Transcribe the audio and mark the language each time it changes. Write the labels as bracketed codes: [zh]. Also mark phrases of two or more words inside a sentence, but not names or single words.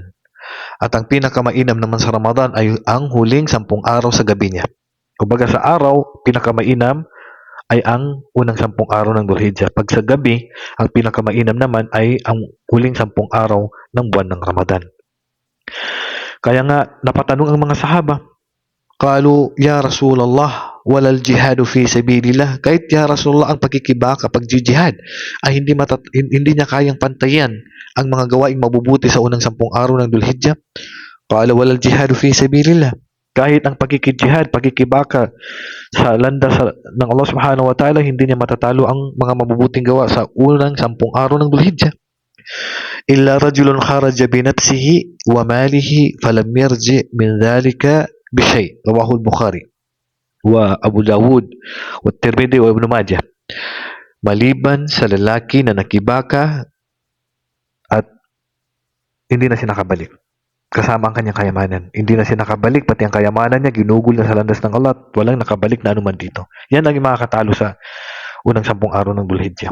[tl] At ang pinakamainam naman sa Ramadan ay ang huling 10 araw sa gabi niya. Kumbaga sa araw, pinakamainam ay ang unang 10 araw ng Dhul-Hijjah. Pag sa gabi, ang pinakamainam naman ay ang huling 10 araw ng buwan ng Ramadan. Kaya nga, napatanong ang mga sahaba, [ar] قالوا يا رسول الله ولا الجهاد في سبيل الله. [tl] Kahit [ar] يا رسول الله, [tl] ang pagkikibaka, pagjihad, ay hindi niya kayang pantayan ang mga gawaing mabubuti sa unang 10 araw ng Dhul-Hijjah. [ar] قال ولا الجهاد في سبيل الله. [tl] Kahit ang pagkikijihad, pagkikibaka sa landas ng Allah [ar] سبحانه وتعالى, [tl] hindi niya matatalo ang mga mabubuting gawa sa unang 10 araw ng Dhul-Hijjah. [ar] إلا رجل خرج بنفسه وماله فلم يرجع من ذلك بشيء. رواه البخاري وأبو داود والترمذي وابن ماجه. [tl] Maliban sa lalaki na nakibaka at hindi na siya nakabalik kasama ang kanyang kayamanan. Hindi na siya nakabalik, pati ang kayamanan niya ginugol na sa landas ng Allah at walang nakabalik na anuman dito. Yan ang yung makakatalo sa unang 10 araw ng Dhul-Hijjah.